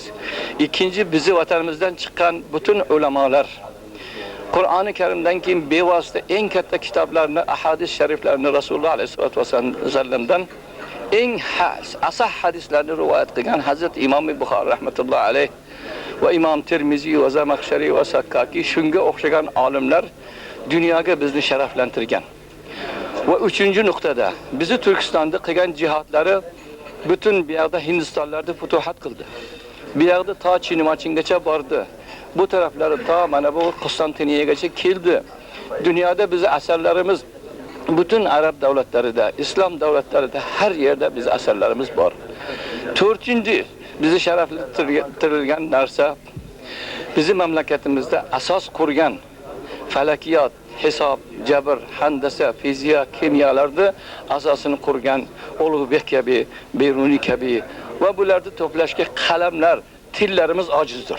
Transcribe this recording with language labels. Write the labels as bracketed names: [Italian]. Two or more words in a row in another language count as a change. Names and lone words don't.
[Uzbek] Ikkinchi bizi vatanimizdan chiqqan bütün ulamolar Qur'oni Karimdan keyin bevosita eng katta kitoblarni, ahadis shariflarni Rasululloh alayhisolatu vasallamdan eng asah hadislarni rivoyat qilgan Hazrat Imom Buxoriy [Arabic] رحمة الله عليه [Uzbek] va Imom Termiziy va Zamaxshariy va Sakkaki shunga o'xshagan olimlar dunyoga bizni sharaflantirgan. Va [Turkish] üçüncü noktada [Uzbek] bizi Türkistan'da qilgan jihatlari bütün bir yerda Hindistonlarda futuhat qildi. Bir yerda ta Çin-Machingacha bordi. Bu taraflari ta mana bu Konstantiniyagacha keldi. Dünyada bizi asarlarimiz bütün Arap davlatlarida, İslam davlatlarida [Turkish] her yerde [Uzbek] bizi asarlarimiz bor. To'rtinchi bizi sharaflantirgan narsa bizi mamlakatimizda asos qurgan falakiyat, hisob, jabr, handasa, fiziya, kimyolarda asosini qurgan Ulug'bek kabi, Beruniy kabi va bularni to'plashga qalamlar, tillarimiz ojizdir.